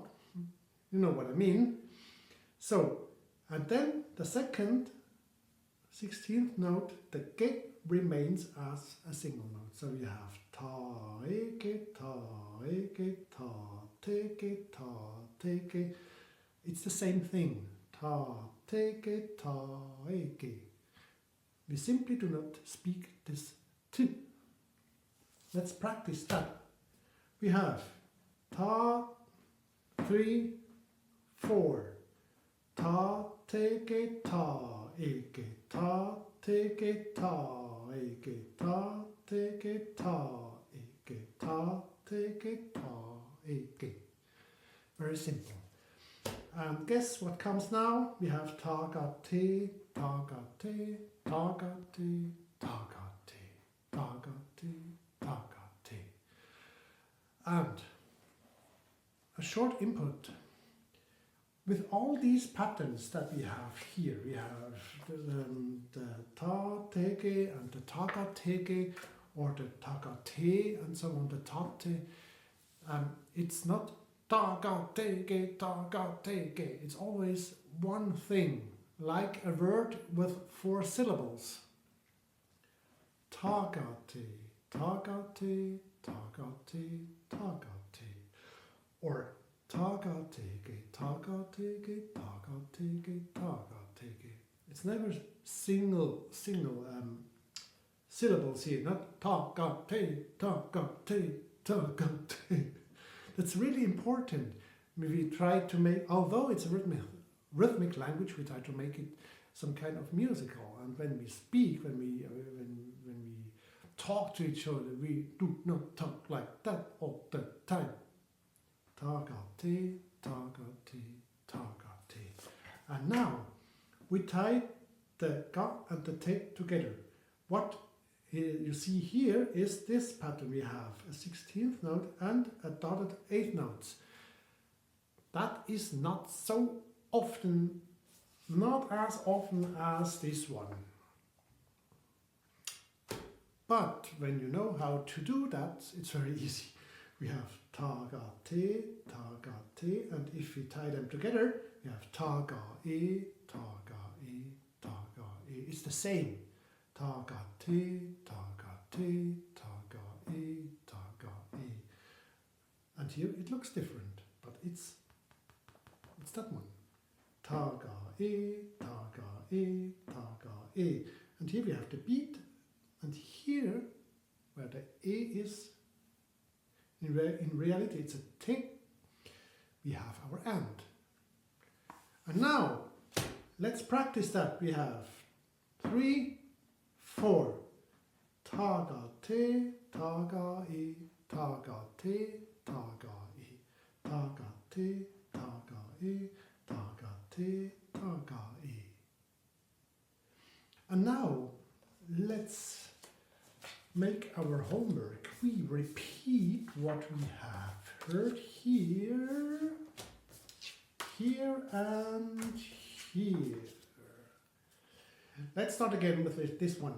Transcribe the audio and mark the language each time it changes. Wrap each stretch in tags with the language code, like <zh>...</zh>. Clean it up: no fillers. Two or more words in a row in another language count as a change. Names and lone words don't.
<en>You know what I mean. So, and then the second 16th note, the ge remains as a single note. So we have ta eke, ta eke, ta teke, ta teke. It's the same thing. Ta teke, ta eke. We simply do not speak this t. Let's practice that. We have ta 3, 4. Ta teke, ta eke, ta teke, ta eke, ta teke, ta eke, ta teke, ta eke. Very simple. And guess what comes now? We have taka te, taka te, taka te, taka te, taka te, taka te. And a short input. With all these patterns that we have here, we have the ta teke and the taka teke, or the taka te and so on, the tate. It's not taka teke. It's always one thing, like a word with 4 syllables. Taka te, taka te, taka te, taka te. Or Taka, take, taka, take, taka, take, taka, take. It's never single syllables here, not taka, take, taka, take, taka, take. That's really important. We try to make, although it's a rhythmic language, we try to make it some kind of musical. And when we speak, when we talk to each other, we do not talk like that all the time. Taka te, taka te, taka te. And now we tie the ga and the te together. What you see here is this pattern. We have a 16th note and a dotted 8th notes. That is not so often, not as often as this one. But when you know how to do that, it's very easy. We have Taka te, and if we tie them together, we have Taka e, Taka e, Taka e. It's the same. Taka te, Taka te, Taka e, Taka e. And here it looks different, but it's that one. Taka e, Taka e, Taka e. And here we have the beat, and here, where the e is, in reality it's a te, we have our and. And now, let's practice that. We have 3, 4. Taka te, taka e, taka te, taka e, taka te, taka e, taka te, taka e. And now, let's make our homework. We repeat what we have heard here, here and here. Let's start again with this one.</en>